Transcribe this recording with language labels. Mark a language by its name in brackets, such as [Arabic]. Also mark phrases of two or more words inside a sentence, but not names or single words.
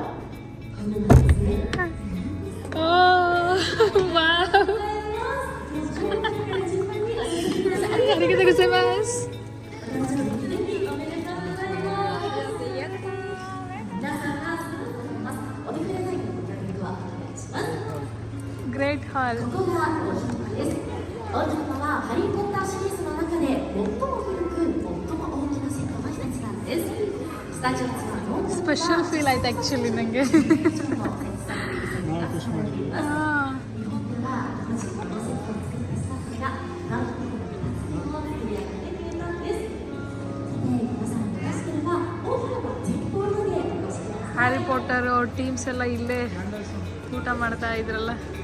[Japanese] ありがとうございます。 [English] Great hall。 [Japanese] ここが王子様です。王子様はハリー・ポッターシリーズの中で最も古く最も大きな世界の一つなんです。スタジオツアーの [English] special feel [Kannada] ಆಯ್ತು ಆಕ್ಚುಲಿ ನನಗೆ. ಹ್ಯಾರಿ ಪಾಟರ್ ಅವ್ರ ಟೀಮ್ಸ್ ಎಲ್ಲ ಇಲ್ಲೇ ಊಟ ಮಾಡ್ತಾ ಇದ್ರಲ್ಲ.